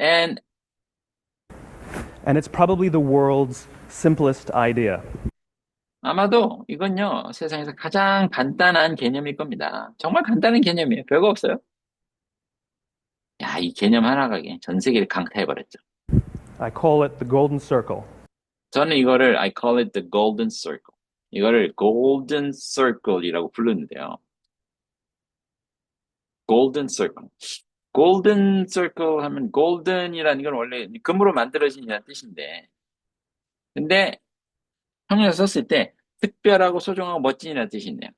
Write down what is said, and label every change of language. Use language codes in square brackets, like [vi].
[en] And it's probably the world's simplest idea. [ko] 아마도 이건요, 세상에서 가장 간단한 개념일 겁니다. 정말 간단한 개념이에요. 별거 없어요. 야, 이 개념 하나가 전 세계를 강타해버렸죠. [en] I call it the golden circle. [ko] 저는 이거를 [en] I call it the golden circle. [ko] 이거를 golden circle이라고 부르는데요. [en] golden circle. [ko] golden circle 하면 golden이라는 건 원래 금으로 만들어진이라는 뜻인데, 근데 형용사 썼을 때 특별하고 소중하고 멋진이라는 뜻이 있네요.